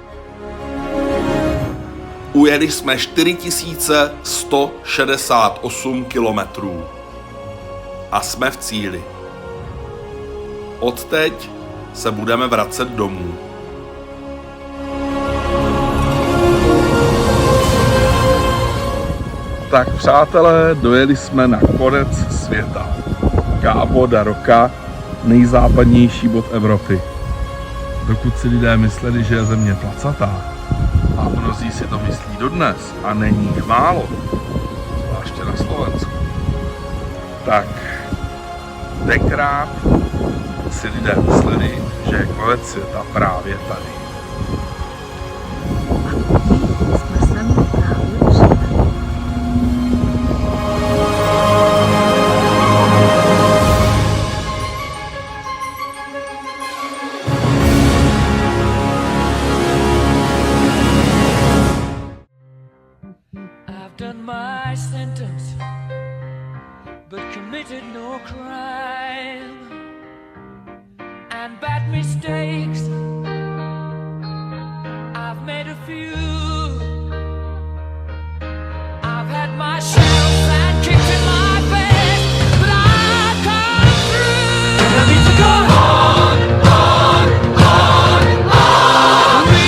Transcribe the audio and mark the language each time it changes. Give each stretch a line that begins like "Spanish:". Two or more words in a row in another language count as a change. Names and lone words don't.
Czech: Ujeli jsme 4168 kilometrů a jsme v cíli. Odteď se budeme vracet domů. Tak přátelé, dojeli jsme na konec světa. Cabo da Roca, nejzápadnější bod Evropy. Dokud si lidé mysleli, že je země placatá, a mnozí si to myslí dodnes, a není jich málo, zvláště na Slovensku, tak tenkrát si lidé mysleli, že je konec světa právě tady. Jsme sem právě přijeli.
English: I've done my sentence, but committed no crime. And bad mistakes, I've made a few. I've had my share of bad kicks in my face, but I've come through. I need to go on, on, on, on.